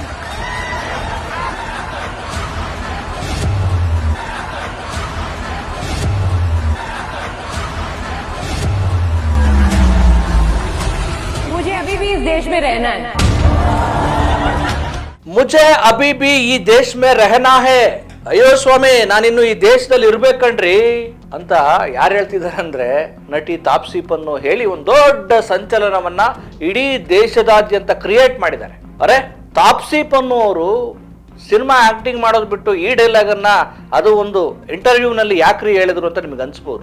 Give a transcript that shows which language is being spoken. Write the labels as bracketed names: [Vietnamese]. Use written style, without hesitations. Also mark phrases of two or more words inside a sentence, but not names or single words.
[Hindi] मुझे अभी भी इस देश में रहना है। मुझे अभी भी [Kannada] ಈ ದೇಶ [Hindi] में रहना है. [Kannada] ಅಯ್ಯೋ ಸ್ವಾಮಿ, ನಾನಿನ್ನು ಈ ದೇಶದಲ್ಲಿ ಇರ್ಬೇಕಣ್ರಿ ಅಂತ ಯಾರು ಹೇಳ್ತಿದ್ದಾರೆ ಅಂದ್ರೆ ನಟಿ ತಾಪ್ಸಿ ಪನ್ನು ಹೇಳಿ ಒಂದು ದೊಡ್ಡ ಸಂಚಲನವನ್ನ ಇಡೀ ದೇಶದಾದ್ಯಂತ ಕ್ರಿಯೇಟ್ ಮಾಡಿದ್ದಾರೆ. ಅರೆ, ತಾಪ್ಸಿ ಪನ್ನು ಅವರು [English] cinema acting [Kannada] ಮಾಡೋದು ಬಿಟ್ಟು ಈ ಡೈಲಾಗ್ ಅನ್ನ ಅದು ಒಂದು ಇಂಟರ್ವ್ಯೂನಲ್ಲಿ ಯಾಕ್ರಿ ಹೇಳಿದ್ರು ಅಂತ ನಿಮ್ಗೆ ಅನ್ಸ್ಬೋದು.